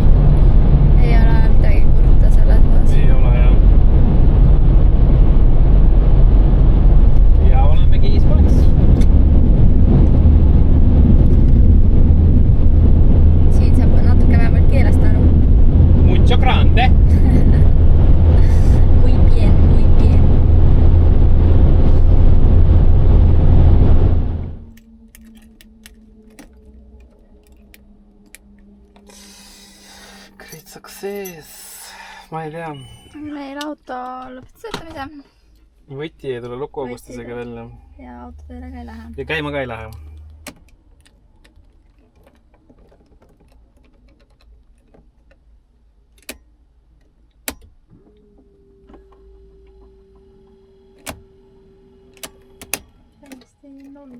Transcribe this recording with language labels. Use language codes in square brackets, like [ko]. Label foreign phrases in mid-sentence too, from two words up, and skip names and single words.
[et] Ei ole midagi kurta selles osas. Ei ole jah. Ja olemegi Hispaanias. Siin saab natuke vähemalt keelest aru. [es] Mucho grande. Muy bien, muy bien. [en] Great success. [et] Ma ei tea. Meil auto lõpetas sõitamise. Võti ei tule lukuaugustusega välja. Ja autodele ka ei lähe. Ja käima ka ei lähe. Täiesti null.